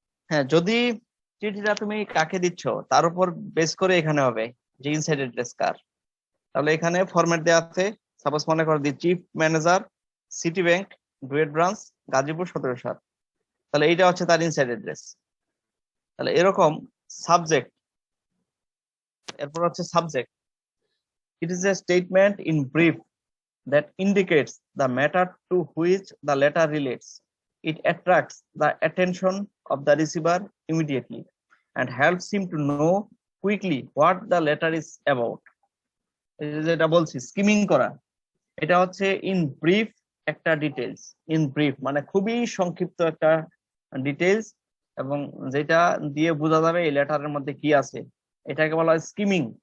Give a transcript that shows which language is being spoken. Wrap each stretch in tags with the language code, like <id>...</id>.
<bn>হ্যাঁ, যদি চিঠিটা তুমি কাকে দিচ্ছ তার উপর বেস করে এখানে হবে যে ইনসাইড অ্যাড্রেস কার। তাহলে এখানে ফরম্যাট দেওয়া আছে, সাপোজ মনে করো the chief manager, city bank, duet branch, Gazipur 17/7। তাহলে এইটা হচ্ছে তার ইনসাইড অ্যাড্রেস। তাহলে এরকম সাবজেক্ট, এরপর হচ্ছে subject.</bn> <en>It is a statement in brief that indicates the matter to which the letter relates. It attracts the attention of the receiver immediately and helps him to know quickly what the letter is about.</en> <bn>যেটা বলছি skimming করা, এটা হচ্ছে in brief একটা details. In brief মানে খুবই সংক্ষিপ্ত একটা ডিটেলস, এবং যেটা দিয়ে বোঝা যাবে এই লেটারের মধ্যে কি আছে, এটাকে বলা হয় স্কিমিং।</bn>